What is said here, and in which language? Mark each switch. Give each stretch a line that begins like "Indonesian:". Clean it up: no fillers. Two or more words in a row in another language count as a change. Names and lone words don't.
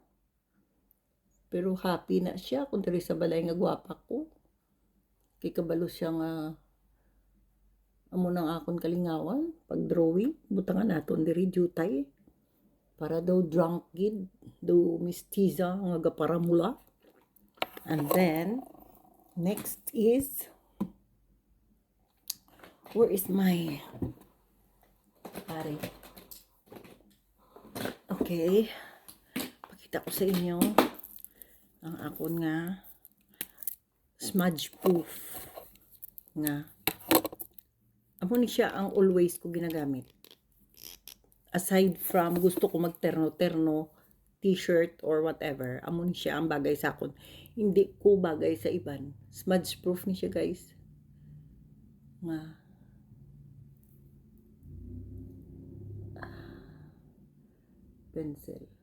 Hiligaynon: Pero happy na siya kung diri sa balay nga gwapa ko. Kay kabalo siya nga, amo nang akon kalingawan, pag-drawing, butangan naton diri jutay. Para daw drunk gid, daw mistiza nga gaparamula.
English: And then, next is, where is my pare?
Hiligaynon: Okay, pakita ko sa inyo ang akon nga
English: smudge proof
Hiligaynon: nga. Amo ni siya ang always ko ginagamit.
English: Aside from
Hiligaynon: gusto ko magterno-terno,
English: t-shirt or whatever,
Hiligaynon: amo ni siya ang bagay sa akon. Hindi ko bagay sa iban.
English: Smudge proof
Hiligaynon: ni siya guys. Nga. Pencil.